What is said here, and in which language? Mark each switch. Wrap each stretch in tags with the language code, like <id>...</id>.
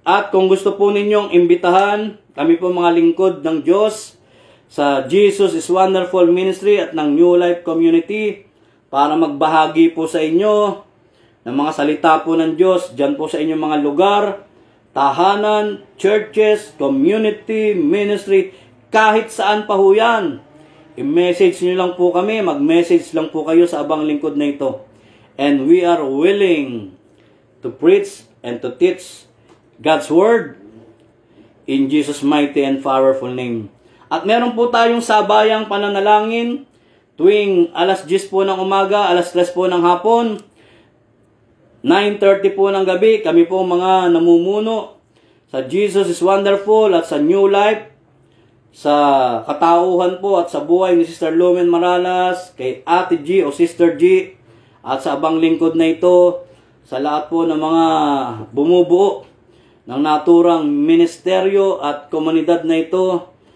<tl>At kung gusto po ninyong imbitahan, kami po mga lingkod ng Diyos sa Jesus is Wonderful Ministry at ng New Life Community para magbahagi po sa inyo ng mga salita po ng Diyos dyan po sa inyong mga lugar, tahanan, churches, community, ministry, kahit saan pa ho yan. I-message nyo lang po kami, mag-message lang po kayo sa abang lingkod na ito.</tl> <en>And we are willing to preach and to teach God's Word in Jesus' mighty and powerful name.</en> <tl>At meron po tayong sabayang pananalangin tuwing alas 10 po ng umaga, alas 3 po ng hapon, 9:30 po ng gabi. Kami po mga namumuno sa Jesus is Wonderful at sa New Life, sa katauhan po at sa buhay ni Sister Lumen Maralas, kay Ate G o Sister G, at sa abang lingkod na ito, sa lahat po ng mga bumubuo ng naturang ministeryo at komunidad na ito.</tl>